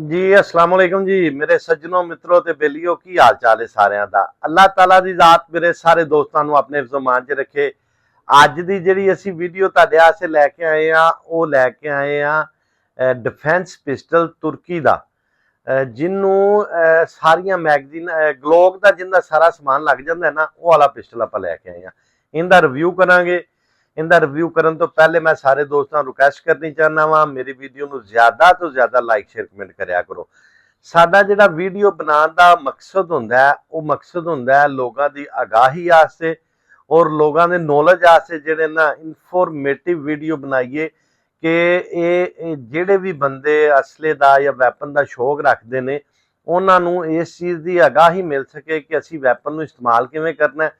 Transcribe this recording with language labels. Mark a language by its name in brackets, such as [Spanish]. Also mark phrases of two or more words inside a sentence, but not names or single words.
[Punjabi] ਜੀ ਅੱਸਲਾਮ ਵਾਲੇਕੁਮ ਜੀ ਮੇਰੇ ਸੱਜਣੋਂ ਮਿੱਤਰੋਂ ਤੇ ਬੇਲੀਓ ਕੀ ਹਾਲ ਚਾਲ ਹੈ सारिਆਂ ਦਾ ਅੱਲਾਹ ਤਾਲਾ ਦੀ ਜ਼ਾਤ ਮੇਰੇ ਸਾਰੇ ਦੋਸਤਾਂ ਨੂੰ ਆਪਣੇ ਜ਼ਮਾਨ 'ਚ ਰੱਖੇ। ਅੱਜ ਦੀ ਜਿਹੜੀ ਅਸੀਂ ਵੀਡੀਓ ਤੁਹਾਡੇ ਵਾਸਤੇ ਲੈ ਕੇ ਆਏ ਆ ਉਹ ਲੈ ਕੇ ਆਏ ਆ [English] defence pistol [Punjabi] ਤੁਰਕੀ ਦਾ ਜਿਹਨੂੰ ਸਾਰੀਆਂ ਮੈਗਜ਼ੀਨ ਗਲੋਕ ਦਾ ਜਿੰਦਾ ਸਾਰਾ ਸਮਾਨ ਲੱਗ ਜਾਂਦਾ ਹੈ ਨਾ ਉਹ ਵਾਲਾ ਪਿਸਟਲ ਆਪਾਂ ਲੈ ਕੇ ਆਏ ਆ। ਇਹਦਾ ਰਿਵਿਊ ਕਰਾਂਗੇ। ਇਨਕਾ ਰਿਵਿਊ ਕਰਨੇ ਤੋ ਪਹਿਲੇ ਮੈਂ ਸਾਰੇ ਦੋਸਤੋਂ ਰਿਕਵੈਸਟ ਕਰਨੀ ਚਾਹਨਾ ਵਾ ਮੇਰੀ ਵੀਡੀਓ ਕੋ ਜ਼ਿਆਦਾ ਤੋ ਜ਼ਿਆਦਾ [English] like share comment [Punjabi] ਕਰਾਇਆ ਕਰੋ। ਸਾਡਾ ਜਿਹੜਾ ਵੀਡੀਓ ਬਣਾਨੇ ਕਾ ਮਕਸਦ ਹੁੰਦਾ ਹੈ ਵੋ ਮਕਸਦ ਹੁੰਦਾ ਹੈ ਲੋਗੋਂ ਕੀ ਆਗਾਹੀ ਵਾਸਤੇ ਔਰ ਲੋਗੋਂ ਕੇ ਨਾਲਿਜ ਵਾਸਤੇ ਜਿਹੜੇ ਨਾ [English] informative video [Punjabi] ਬਣਾਈਏ ਕਿ ਯੇ ਜਿਹੜੇ ਭੀ ਬੰਦੇ ਅਸਲੇ ਕਾ ਯਾ ਵੈਪਨ ਕਾ ਸ਼ੌਕ ਰੱਖਤੇ ਹੈਂ ਉਨ੍ਹੋਂਨੇ ਇਸ ਚੀਜ਼ ਕੀ ਆਗਾਹੀ ਮਿਲ ਸਕੇ ਕਿ ਅਸੀ ਵੈਪਨ ਕੋ ਇਸਤੇਮਾਲ ਕਿਵੇਂ ਕਰਨਾ ਹੈ।